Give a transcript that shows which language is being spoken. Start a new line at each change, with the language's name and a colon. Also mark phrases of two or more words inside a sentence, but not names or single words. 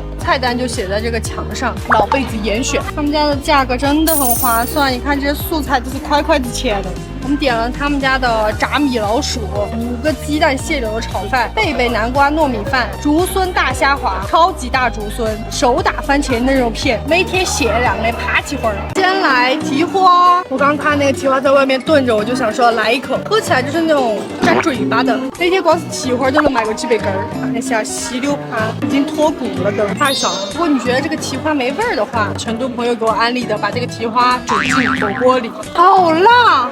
Chinese: 菜單就寫在這個牆上，老輩子嚴選。他們家的價格真的很划算，你看這些素菜都是塊塊子切的。我們點了他們家的炸米老鼠，5個雞蛋蟹柳的炒飯，貝貝南瓜糯米飯，竹筍大蝦滑，超級大竹筍，手打番茄嫩肉片，每天限量的扒起花。先來蹄花，我剛看那個蹄花在外面燉着，我就想說來一口，喝起來就是那種粘嘴巴的。那天光是蹄花都能買個幾百根兒。看一下西柳盘，已經脱骨了的，太爽了。如果你覺得這個蹄花沒味兒的話，成都朋友給我安利的，把這個蹄花煮進火鍋裡，好辣！